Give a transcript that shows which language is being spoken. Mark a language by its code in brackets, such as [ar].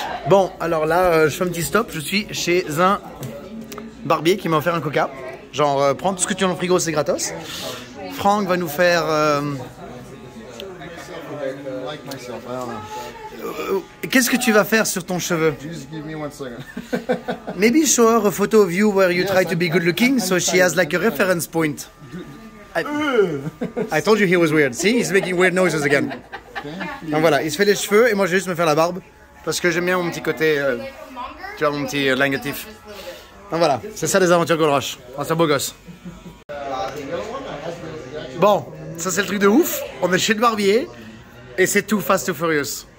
[fr] Bon, alors là, je fais un petit stop, je suis chez un barbier qui m'a offert un coca. Genre, prends tout ce que tu as dans le frigo, c'est gratos. Franck va nous faire... Qu'est-ce que tu vas faire sur ton cheveu? [en] Just give me 1 second. Maybe show her a photo of you where you try to be good looking, so she has like a reference point. I told you he was weird. See, he's making weird noises again. [fr] Donc voilà, il se fait les cheveux et moi je vais juste me faire la barbe parce que j'aime bien mon petit côté, tu vois, mon petit lingotif. Donc voilà, c'est ça les aventures Gold Rush. C'est un beau gosse. Bon, ça c'est le truc de ouf. On est chez le barbier et c'est tout Fast and Furious.